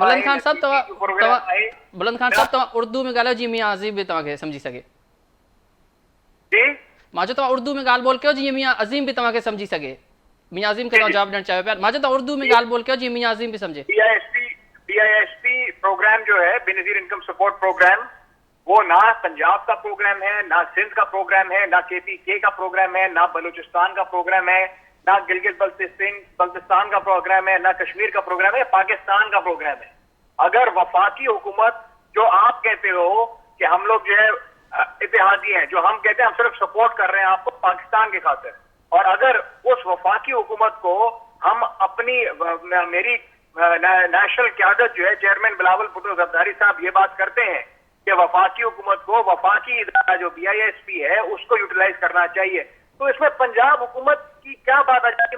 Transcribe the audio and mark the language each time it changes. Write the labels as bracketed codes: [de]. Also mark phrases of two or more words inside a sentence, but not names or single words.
[sd] बुलंद खान साहब तव्हां उर्दू में ॻाल्हायो जी मियाँ अज़ीम बि तव्हांखे सम्झी सघे। जी, मां चयो तव्हां उर्दू में ॻाल्हि ॿोल कयो जीअं मियाँ अज़ीम बि तव्हांखे सम्झी सघे। मियाँ अज़ीम खे तव्हां जवाबु ॾियणु चाहियो पिया। मां चयो तव्हां उर्दू में ॻाल्हि ॿोल कयो जीअं मियाँ अज़ीम बि सम्झे। BISP प्रोग्राम जो है बेनज़ीर इनकम सपोर्ट प्रोग्राम, [ur] وہ نہ پنجاب کا پروگرام ہے، نہ سندھ کا پروگرام ہے، نہ KPK کا پروگرام ہے، نہ بلوچستان کا پروگرام ہے، نہ گلگت بلتستان کا پروگرام ہے، نہ کشمیر کا پروگرام ہے، پاکستان کا پروگرام ہے. اگر وفاقی حکومت جو آپ کہتے ہو کہ ہم لوگ جو ہے اتحادی ہیں، جو ہم کہتے ہیں ہم صرف سپورٹ کر رہے ہیں آپ کو پاکستان کی خاطر، اور اگر اس وفاقی حکومت کو ہم اپنی میری نیشنل قیادت جو ہے چیئرمین بلاول بھٹو زرداری صاحب یہ بات کرتے ہیں کہ وفاقی حکومت کو وفاقی ادارہ جو BISP ہے اس کو یوٹیلائز کرنا چاہیے، تو اس میں پنجاب حکومت کی کیا بات آ جاتی ہے؟